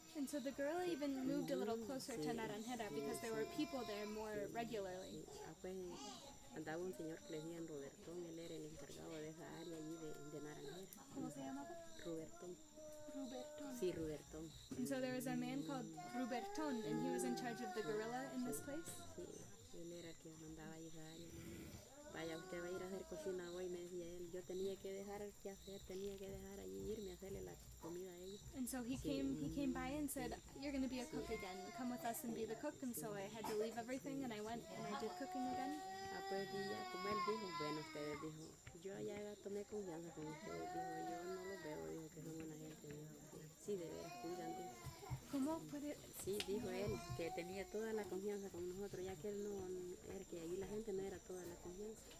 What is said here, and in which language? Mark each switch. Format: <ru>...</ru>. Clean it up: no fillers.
<en>And so the guerrilla even moved a little closer to Naranjera because there were people there more regularly.</en> <es>Pues andaba un señor que le decían Robertón, él era el encargado de esa área allí de Naranjera. ¿Cómo se llamaba? Robertón. Ruberton. Sí, Robertón.</es> <en>And so there was a man called Ruberton, and he was in charge of the guerrilla in this place.</en> <es>Sí, él era quien mandaba ahí esa área. Vaya, usted va a ir a hacer cocina hoy, me decía él. Yo tenía que dejar qué hacer, tenía que dejar allí irme a hacerle la comida a ellos.</es> <en>And so he came by and said, you're going to be a cook again. Come with us and be the cook. And so I had to leave everything, and I went and I did cooking again.</en> <es>Pues ya, como él dijo, bueno, ustedes dijo, yo ya tomé confianza con ustedes, dijo, yo no los veo, dijo que son buena gente, dijo, sí, de veras, cuidan, dijo. ¿Cómo puede? Sí, dijo él, que tenía toda la confianza con nosotros, ya que él no era, que ahí la gente no era toda la confianza.</es>